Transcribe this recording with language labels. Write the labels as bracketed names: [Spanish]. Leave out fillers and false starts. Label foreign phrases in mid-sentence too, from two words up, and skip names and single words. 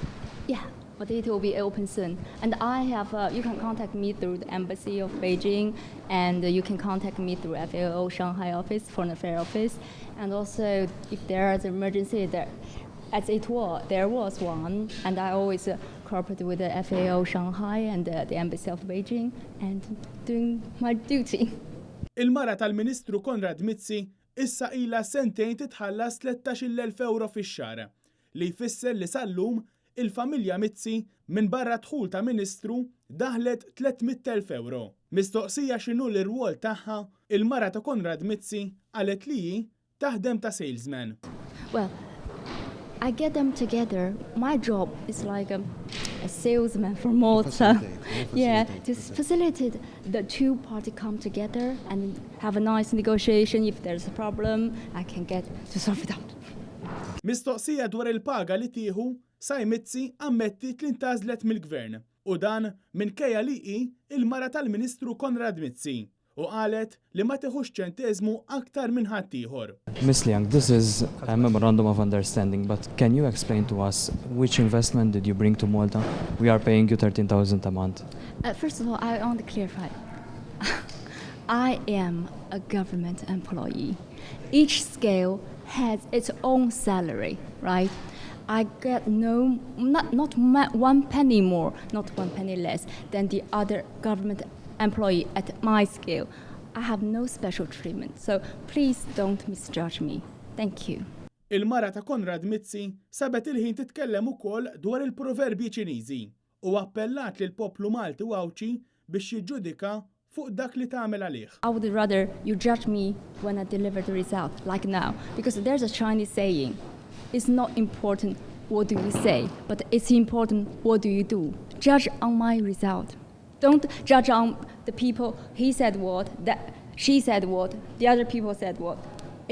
[English] Yeah, but it will be open soon. And I have, you can contact me through the Embassy of Beijing, and you can contact me through FAO Shanghai office, Foreign Affairs office. And also, if there is an emergency, there was one, and I always cooperate with the FAO Shanghai and the Embassy of Beijing, and doing my duty. [Maltese] Il-mara tal-Ministru Konrad Mizzi issa ilha sentejn titħallas 13,000 euro fix-xahar li jfisser li sal-lum il-familja Mizzi minn barra dħul ta' Ministru daħlet 300,000 euro. Mistoqsija x'inhu l-irwol tagħha, il-mara ta' Konrad Mizzi qalet li hi taħdem ta' salesman. [English] Well, I get them together. My job is like a salesman for Malta. Yeah, to facilitate the two parties come together and have a nice negotiation. If there's a problem, I can get to solve it out. [Maltese] Mistoqsija dwar il-paga li tieħu, Sai Mizzi ammettit li ntażlet mill-gvern u dan minkejja li hi il-mara tal-Ministru Konrad Mizzi u qalet li ma tieħux ċenteżmu aktar minn ħadd ieħor. [English] Ms. Liang, this is a memorandum of understanding, but can you explain to us which investment did you bring to Malta? We are paying you 13,000 a month. First of all, I want to clarify. I am a government employee. Each scale has its own salary, right? I get not 1 penny more, not 1 penny less than the other government employee at my scale. I have no special treatment, so please don't misjudge me. Thank you. [Maltese] Il-mara ta' Konrad Mizzi sabet il-ħin titkellem ukoll dwar il-proverbi Ċiniżi u appellat lil poplu Malti u Awċi biex jiġġudika fuq dak li tagħmel għalih. [English] I would rather you judge me when I deliver the result, like now, because there's a Chinese saying, it's not important what do you say, but it's important what do you do. Judge on my result. Don't judge on the people, he said what, that she said what, the other people said what.